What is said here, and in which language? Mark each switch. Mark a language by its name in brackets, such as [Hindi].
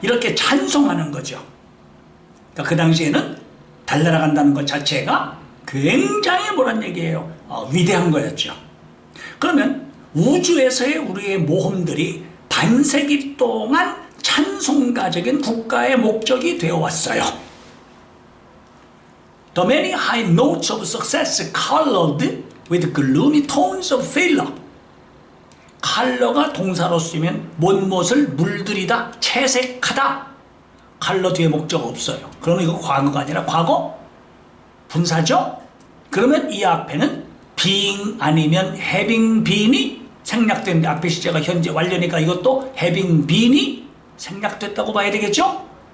[Korean] 이렇게 찬송하는 거죠. 그러니까 그 당시에는 달나라 간다는 것 자체가 굉장히 뭐란 얘기예요? 위대한 거였죠. 그러면 우주에서의 우리의 모험들이 반세기 동안 찬송가적인 국가의 목적이 되어 왔어요. [English] The many high notes of success colored with gloomy tones of failure. [Korean] 컬러가 동사로 쓰면 못못을 물들이다, 채색하다. 컬러 뒤에 목적 없어요. 그러면 이거 과거가 아니라 과거 분사죠? 그러면 이 앞에는 being 아니면 having been이 생략되는데 앞에 시제가 현재 완료니까 이것도 having been이 생략됐다고 봐야 되겠죠?